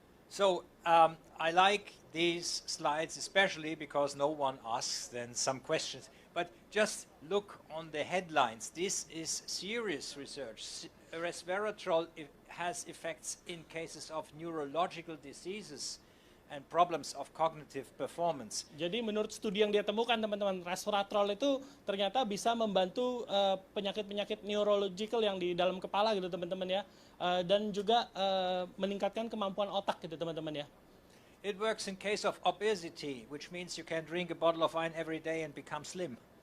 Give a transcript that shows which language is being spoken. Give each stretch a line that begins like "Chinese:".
English: So I like these slides especially because no one asks then some questions. But just look on the headlines. This is serious research. Resveratrol has effects in cases of neurological diseases and problems of cognitive performance.
Indonesian: Jadi menurut studi yang dia temukan teman-teman, resveratrol itu ternyata bisa membantu penyakit-penyakit neurological yang di dalam kepala gitu teman-teman ya, dan juga meningkatkan kemampuan otak gitu teman-teman ya.
English: It works in case of obesity, which means you can drink a bottle of wine every day and become slim.